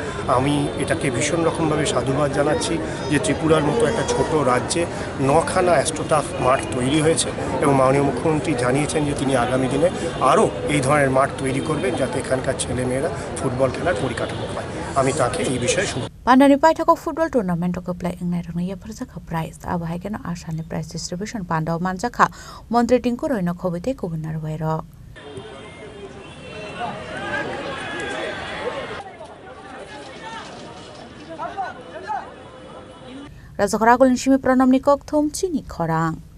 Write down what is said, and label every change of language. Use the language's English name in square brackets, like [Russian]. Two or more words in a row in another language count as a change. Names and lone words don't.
[Bangla] আমি এটাকে ভীষণ রকমভাবে সাধুবাদ জানাচ্ছি যে ত্রিপুরার মতো একটা ছোট রাজ্যে 9খানা অ্যাস্ট্রোটার্ফ মাঠ তৈরি হয়েছে এবং মাননীয় মুখ্যমন্ত্রী জানিয়েছেন যে তিনি আগামী দিনে আরও এই ধরনের মাঠ তৈরি করবেন যাতে এখানকার ছেলেমেয়েরা ফুটবল খেলার পরিকাঠামো পায়। আমি তাকে এই বিষয়ে [Kok Borok] Pandani Paithako [English] football tournament [Kok Borok] ko play ingnai rangna ya pharsakha prize aba haikeno asani [English] prize distribution [Kok Borok] pandaw manjakha montri tingko roino khobite kubunar wairo Rajakhara golin shimi pranamni kok thum chini khorang